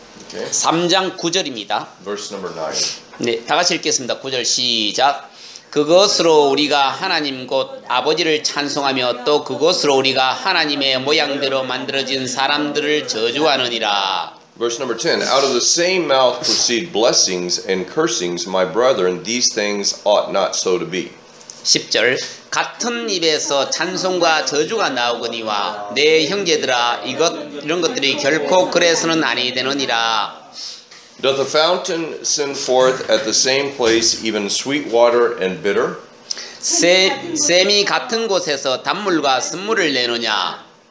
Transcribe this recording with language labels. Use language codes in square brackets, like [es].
[ko] 3장 9절입니다. [en] Verse number 9. [ko] 네, 다 같이 읽겠습니다. 9절 시작. 그것으로 우리가 하나님 곧 아버지를 찬송하며 또 그것으로 우리가 하나님의 모양대로 만들어진 사람들을 저주하느니라. [en] Verse number 10. Out of the same mouth proceed blessings and cursings, my brethren, these things ought not so to be. [ko] 10절. 같은 입에서 찬송과 저주가 나오거니와 내 형제들아 이런 것들이 결코 그래서는 아니 되느니라. [en] Doth a fountain send forth at the same place even sweet water and bitter? [ko] 샘이 같은 곳에서 단물과 쓴물을 내느냐?